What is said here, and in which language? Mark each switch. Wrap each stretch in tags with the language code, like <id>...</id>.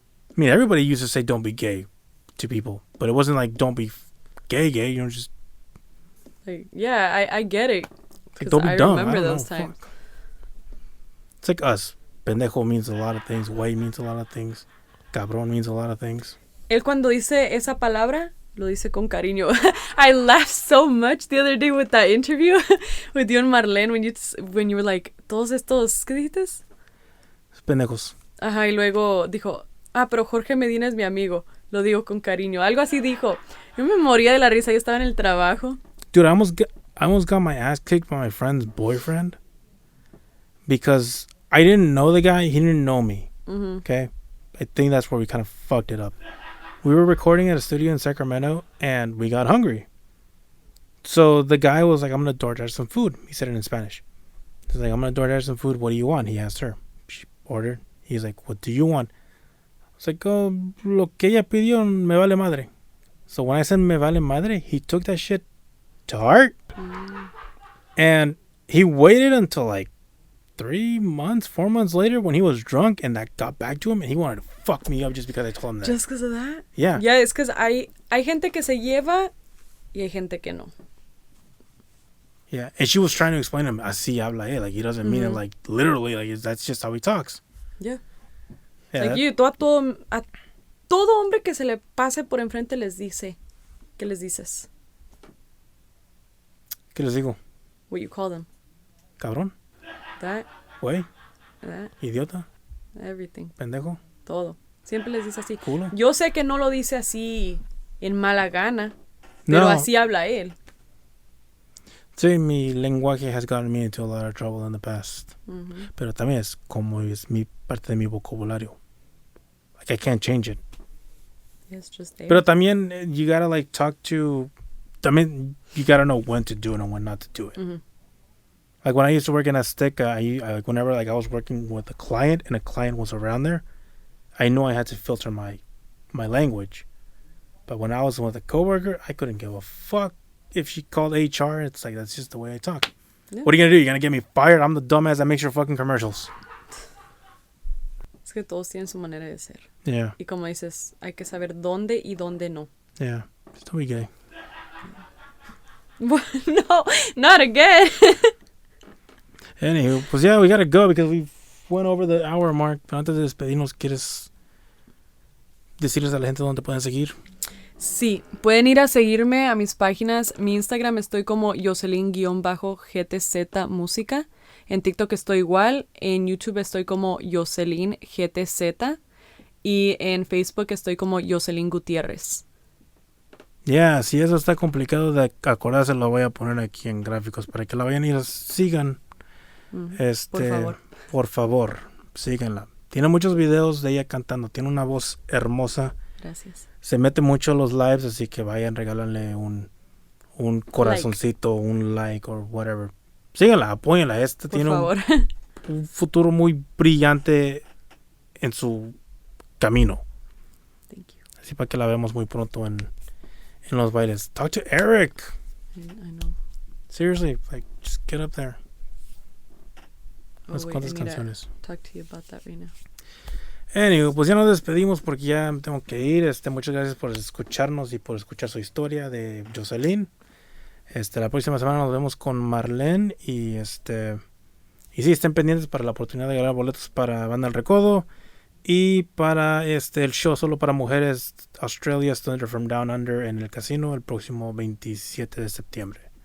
<en>I mean, everybody used to say don't be gay to people, but it wasn't like don't be gay, just Like, yeah, I get it. like, don't be I dumb. remember I don't those know, times. fuck. It's like us. Pendejo means a lot of things. Güey means a lot of things. Cabrón means a lot of things.</en> <es>Él cuando dice esa palabra, lo dice con cariño.</es> <en>I laughed so much the other day with that interview with you and Marlene when you were like,</en> <es>todos estos, ¿qué dijiste? Pendejos. Ajá, y luego dijo, pero Jorge Medina es mi amigo. Lo digo con cariño. Algo así dijo. Yo me moría de la risa. Yo estaba en el trabajo.</es> <en>Dude, I almost got my ass kicked by my friend's boyfriend because I didn't know the guy. He didn't know me. Mm-hmm. Okay? I think that's where we kind of fucked it up. We were recording at a studio in Sacramento, and we got hungry. So the guy was like, I'm going to DoorDash some food. He said it in Spanish. He's like, I'm going to DoorDash some food. What do you want? He asked her. She ordered. He's like, what do you want? I was like, oh,</en> <es>lo que ella pidió me vale madre.</es> <en>So when I said</en> <es>me vale madre,</es> <en>he took that shit to heart. And he waited until like 4 months later when he was drunk, and that got back to him, and he wanted to fuck me up just because I told him that. Just because of that? Yeah. Yeah, it's because</en> <es>hay gente que se lleva y hay gente que no.</es> <en>Yeah. And she was trying to explain to him,</en> <es>así habla él.</es> <en>Like, he doesn't mean it like literally. Like, that's just how he talks. Yeah. Yeah. Like you,</en> <es>a todo hombre que se le pase por enfrente les dice. ¿Qué les dices? ¿Qué les digo?</es> <en>What you call them.</en> <es>Cabrón.</es> <en>That,</en> <es>Güey.</es> <en>that,</en> <es>Idiota.</es> <en>everything.</en> <es>Pendejo. Todo. Siempre les dice así. Culo. Yo sé que no lo dice así en mala gana, pero No. así habla él. Sí, mi lenguaje</es> <en>has gotten me into a lot of trouble in the past.</en> <es>Pero también es como es mi parte de mi vocabulario.</es> <en>Like, I can't change it. It's just there.</en> <es>Pero también</es> <en>you gotta like talk to.</en> <es>También</es> <en>you gotta know when to do it and when not to do it. Like when I used to work in Azteca, whenever like I was working with a client and a client was around there, I knew I had to filter my my language. But when I was with a coworker, I couldn't give a fuck if she called HR. It's like, that's just the way I talk. Yeah. What are you gonna do? You're gonna get me fired? I'm the dumbass that makes your fucking commercials.</en> <es>Es que todos tienen su manera de ser.</es> <en>Yeah,</en> <es>Y como dices, hay que saber dónde y dónde no.</es> <en>yeah. Just don't be gay. No, not again. Anywho,</en> <es>pues</es> <en>yeah, we gotta go because we went over the hour mark.</en> <es>Pero antes de despedirnos, ¿quieres decirles a la gente dónde pueden seguir? Sí, pueden ir a seguirme a mis páginas. Mi Instagram estoy como Yocelin-GTZ Música. En TikTok estoy igual. En YouTube estoy como Yocelin GTZ. Y en Facebook estoy como Yocelin Gutierrez.</es> <en>Yeah,</en> <es>si eso está complicado de acordarse, lo voy a poner aquí en gráficos para que la vayan y la sigan. Por favor. Por favor, síganla. Tiene muchos videos de ella cantando. Tiene una voz hermosa. Gracias. Se mete mucho a los lives, así que vayan, regálenle un corazoncito, un like o whatever. Síganla, apóyenla. Esta Por tiene favor. un futuro muy brillante en su camino.</es> <en>Thank you.</en> <es>Así para que la veamos muy pronto en los bailes.</es> <en>Talk to Eric. I know. Seriously, like, just get up there.</en> <es>Unas</es> <en>wait,</en> <es>cuantas</es> <en>I need to</en> <es>canciones.</es> <en>talk to you about that right now. Anyway,</en> <es>pues ya nos despedimos porque ya tengo que ir. Muchas gracias por escucharnos y por escuchar su historia de Yocelin. La próxima semana nos vemos con Marlene y sí, estén pendientes para la oportunidad de ganar boletos para Banda El Recodo y para el show solo para mujeres Australia Thunder from Down Under en el casino el próximo 27 de septiembre.</es>